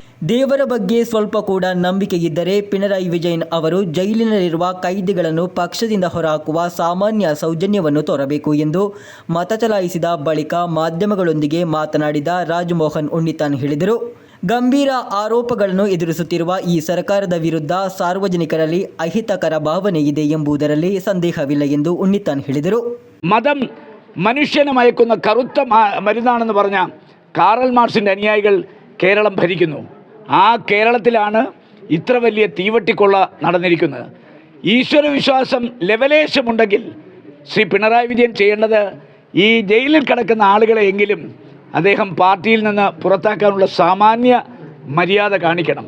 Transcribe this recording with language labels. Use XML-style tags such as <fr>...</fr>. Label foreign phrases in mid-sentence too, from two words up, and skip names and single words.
<kn>ದೇವರ ಬಗ್ಗೆ ಸ್ವಲ್ಪ ಕೂಡ ನಂಬಿಕೆ ಇದ್ದರೆ ಪಿಣರಾಯಿ ವಿಜಯನ್ ಅವರು ಜೈಲಿನಲ್ಲಿರುವ ಕೈದಿಗಳನ್ನು ಪಕ್ಷದಿಂದ ಹೊರಹಾಕುವ ಸಾಮಾನ್ಯ ಸೌಜನ್ಯವನ್ನು ತೋರಬೇಕು ಎಂದು ಮತ ಚಲಾಯಿಸಿದ ಬಳಿಕ ಮಾಧ್ಯಮಗಳೊಂದಿಗೆ ಮಾತನಾಡಿದ ರಾಜಮೋಹನ್ ಉಣ್ಣಿತಾನ್ ಹೇಳಿದರು. ಗಂಭೀರ ಆರೋಪಗಳನ್ನು ಎದುರಿಸುತ್ತಿರುವ ಈ ಸರ್ಕಾರದ ವಿರುದ್ಧ ಸಾರ್ವಜನಿಕರಲ್ಲಿ ಅಹಿತಕರ ಭಾವನೆ ಇದೆ ಎಂಬುದರಲ್ಲಿ ಸಂದೇಹವಿಲ್ಲ ಎಂದು ഉണ്ണിത്താൻ ಹೇಳಿದರು.</kn> <ml>മതം മനുഷ്യനെ മയക്കുന്ന കറുത്ത മരുന്നാണെന്ന് പറഞ്ഞ കാറൽ മാർക്സിൻ്റെ അനുയായികൾ കേരളം ഭരിക്കുന്നു. ആ കേരളത്തിലാണ് ഇത്ര വലിയ തീവട്ടിക്കൊള്ള നടന്നിരിക്കുന്നത്. ഈശ്വരവിശ്വാസം ലെവലേശമുണ്ടെങ്കിൽ ശ്രീ പിണറായി വിജയൻ ചെയ്യേണ്ടത് ഈ ജയിലിൽ കിടക്കുന്ന ആളുകളെയെങ്കിലും അദ്ദേഹം പാർട്ടിയിൽ നിന്ന് പുറത്താക്കാനുള്ള സാമാന്യ മര്യാദ കാണിക്കണം.</ml>